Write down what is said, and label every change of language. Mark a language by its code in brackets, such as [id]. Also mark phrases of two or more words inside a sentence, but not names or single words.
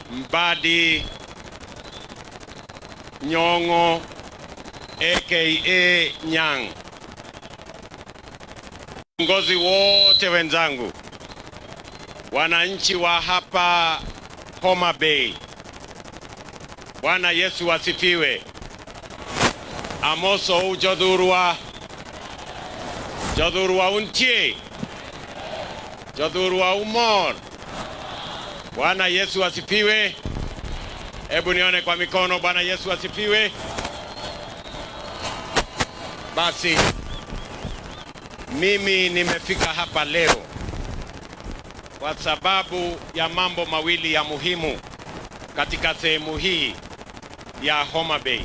[sw] Mbadi Nyong'o aka Nyang', viongozi wote wenzangu, wananchi wa hapa Homa Bay, Bwana Yesu asifiwe. [luo] Amoso ujodhurwa untie, jodhurwa umor. [sw] Bwana Yesu asifiwe. Hebu nione kwa mikono. Bwana Yesu asifiwe. Basi mimi nimefika hapa leo kwa sababu ya mambo mawili ya muhimu katika sehemu hii ya Homa Bay.